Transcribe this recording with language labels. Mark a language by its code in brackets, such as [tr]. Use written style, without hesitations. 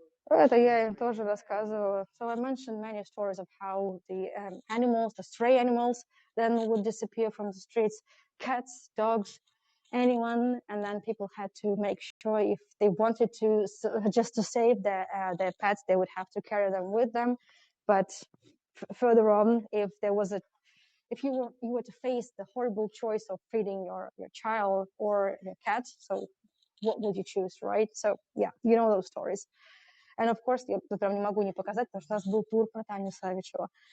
[ru] Это я им тоже рассказывала. [en] So I mentioned many stories of how the animals, the stray animals, then would disappear from the streets. Cats, dogs, anyone, and then people had to make sure if they wanted to just to save their pets, they would have to carry them with them. But further on, if you were to face the horrible choice of feeding your child or your cat, so what would you choose, right? So yeah, you know those stories. And of course, [ru] я прям не могу не показать, потому что у нас был тур про Таню Савичеву.